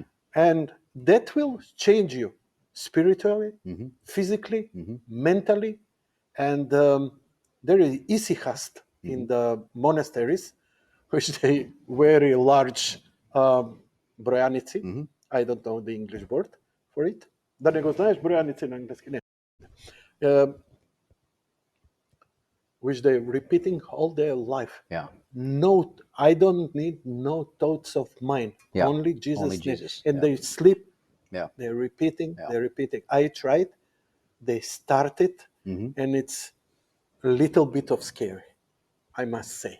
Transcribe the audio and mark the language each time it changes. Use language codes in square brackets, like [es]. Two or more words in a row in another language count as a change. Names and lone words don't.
[en] And that will change you spiritually, physically, mentally. And there is issihast in the monasteries, which they very large brojanici. I don't know the English word for it. [sr] Da nego znaš brojanici na engleski? Ne. [en] Which they're repeating all their life. Yeah. No, I don't need no thoughts of mine. Yeah. Only Jesus. Only Jesus. And Yeah. they sleep. Yeah. They're repeating. They're repeating. I tried. They started, and it's a little bit of scary, I must say.